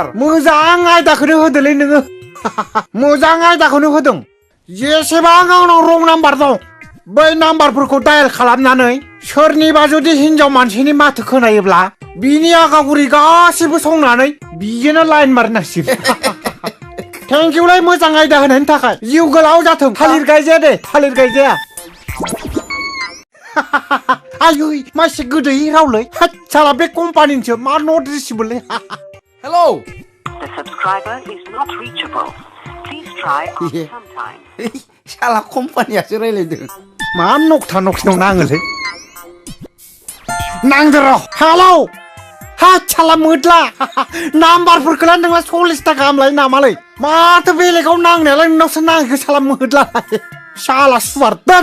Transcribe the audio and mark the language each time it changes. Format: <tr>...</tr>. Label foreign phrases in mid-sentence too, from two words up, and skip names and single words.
<brx>मोजां आयदाखौनो होदोलै नोङो मोजां आयदाखौनो होदों जेसेबां आंनाव</brx> <en>wrong number</en> <brx>दं बै नाम्बारफोरखौ डायेल खालामनानै सोरनिबा जुदि हिनजाव मानसिनि माथो खोनायोब्ला बिनि आगागुरि गासिबो संनानै बिजोंनो लाइन मारिनांसिगोन थेंकिउलाय मोजां आयदा होनायनि थाखाय जिउ गोलाव जाथों थालिर गायजाया दे थालिर गायजाया आयै मासे गोदै रावलै साला बे कम्पानिनिसो मा नट रिसिबोलै हेलौ</brx> <en>The subscriber is not reachable. Please try after some time.</en> <brx>साला कम्पानियासो रायलायदों मा नकथा नकथायाव नाङोलै नांदो र' हेलौ साला मोदला नाम्बारफोरखौलाय नोंला 40 गाहाम लायो नामालै माथो बेलेगाव नांनायालाय नोंनावसो नाङो साला मोदला</brx> <hi>साला सुवार</hi> <brx>दोन</brx>